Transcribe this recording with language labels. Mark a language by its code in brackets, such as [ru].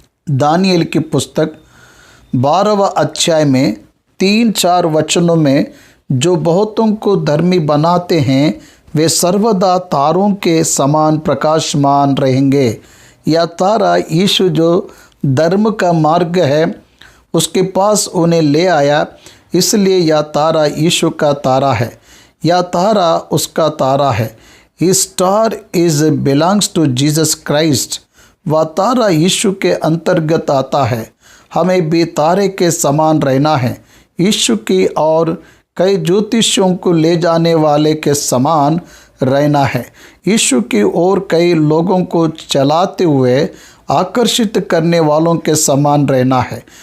[hi] Daniel की पुस्तक 12वां अध्याय में 3-4 वचनों में जो बहुतों को धर्मी बनाते हैं वे सर्वदा तारों के समान प्रकाशमान रहेंगे। यह तारा यीशु जो धर्म का मार्ग है उसके पास उन्हें ले आया, इसलिए यह तारा यीशु का तारा है। यह तारा उसका तारा है। [en] His star is belongs to Jesus Christ। [hi] वह तारा यीशु के अंतर्गत आता है। हमें भी तारे के समान रहना है, यीशु की और कई ज्योतिषियों को ले जाने वाले के समान रहना है, यीशु की और कई लोगों को चलाते हुए आकर्षित करने वालों के समान रहना है।